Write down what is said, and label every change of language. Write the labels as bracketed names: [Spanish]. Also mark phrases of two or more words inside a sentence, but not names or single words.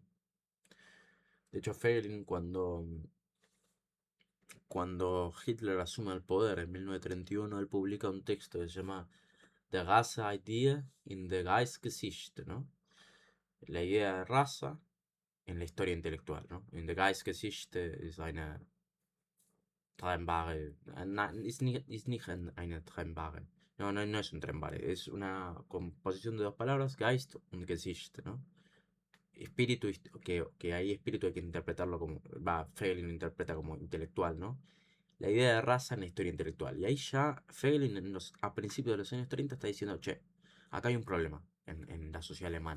[Spanish] De hecho, Feigelin, cuando Hitler asume el poder en 1931, él publica un texto que se llama Der Rasse-Idee in der Geistesgeschichte, ¿no? La idea de raza en la historia intelectual, ¿no? [German] In der Geistesgeschichte ist eine trennbare, nein, ist nicht eine trennbare. [Spanish] No es un tren bala, es una composición de dos palabras, [German] Geist und Gesicht, [Spanish] ¿no? Espíritu, que ahí espíritu hay que interpretarlo como, Feiglin lo interpreta como intelectual, ¿no? La idea de raza en la historia intelectual. Y ahí ya Feiglin a principios de los años 30 está diciendo, che, acá hay un problema en la sociedad alemana.